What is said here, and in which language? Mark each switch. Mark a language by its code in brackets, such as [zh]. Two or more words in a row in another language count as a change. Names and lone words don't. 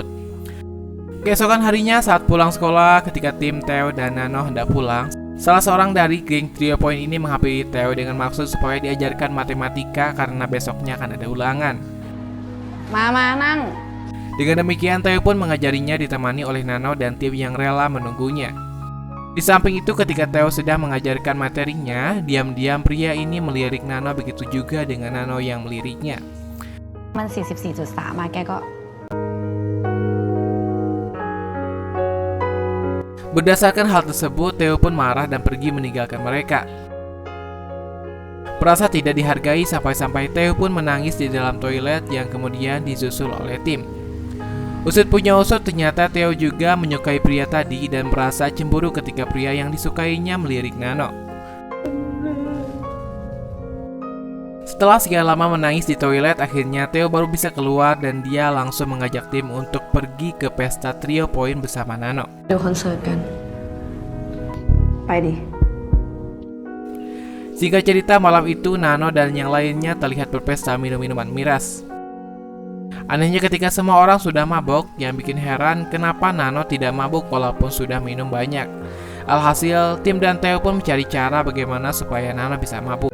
[id] Keesokan harinya saat pulang sekolah, ketika Tim, Theo, dan Nano hendak pulang, salah seorang dari geng Trio Point ini menghampiri Theo dengan maksud supaya diajarkan matematika karena besoknya akan ada ulangan. Mama nang. Dengan demikian Theo pun mengajarinya ditemani oleh Nano dan Tim yang rela menunggunya. Di samping itu ketika Theo sedang mengajarkan materinya, diam-diam pria ini melirik Nano, begitu juga dengan Nano yang meliriknya. มัน 44.3 มาแกก็ Berdasarkan hal tersebut, Theo pun marah dan pergi meninggalkan mereka. Merasa tidak dihargai, sampai-sampai Theo pun menangis di dalam toilet yang kemudian disusul oleh Tim. Usut punya usut, ternyata Theo juga menyukai pria tadi dan merasa cemburu ketika pria yang disukainya melirik Nano. Setelah sekian lama menangis di toilet, akhirnya Theo baru bisa keluar dan dia langsung mengajak Tim untuk pergi ke pesta Trio Point bersama Nano. [th] ดูคอนเสิร์ตกัน ไปดิ [id] Singkat cerita, malam itu Nano dan yang lainnya terlihat berpesta minum minuman miras. Anehnya ketika semua orang sudah mabok, yang bikin heran kenapa Nano tidak mabuk walaupun sudah minum banyak. Alhasil, Tim dan Theo pun mencari cara bagaimana supaya Nano bisa mabuk.